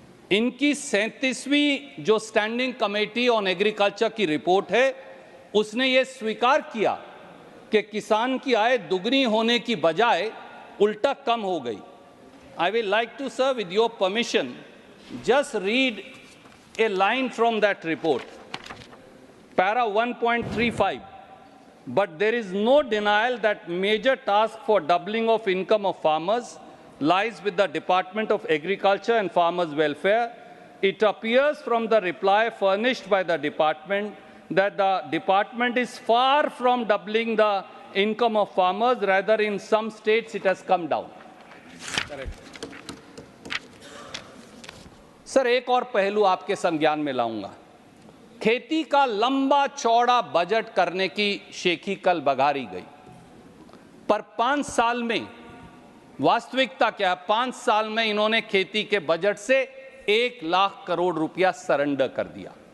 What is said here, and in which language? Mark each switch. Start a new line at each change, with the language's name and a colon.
Hindi: इनकी 37वीं जो standing committee on agriculture की रिपोर्ट है, उसने ये स्वीकार किया कि किसान की आय दुगनी होने की बजाय उल्टा कम हो गई।
English: I will like to sir, with your permission, just read a line from that report, para 1.35. But there is no denial that major task for doubling of income of farmers lies with the Department of Agriculture and Farmers Welfare. It appears from the reply furnished by the department that the department is far from doubling the income of farmers. Rather, in some states it has come down. Correct.
Hindi: Sir, एक और पहलू आपके संज्ञान में लाऊंगा। खेती का लंबा चौड़ा बजट करने की शेखी कल बघारी गई, पर 5 साल में वास्तविकता क्या है? 5 साल में इन्होंने खेती के बजट से 1 लाख करोड़ रुपया सरेंडर कर दिया।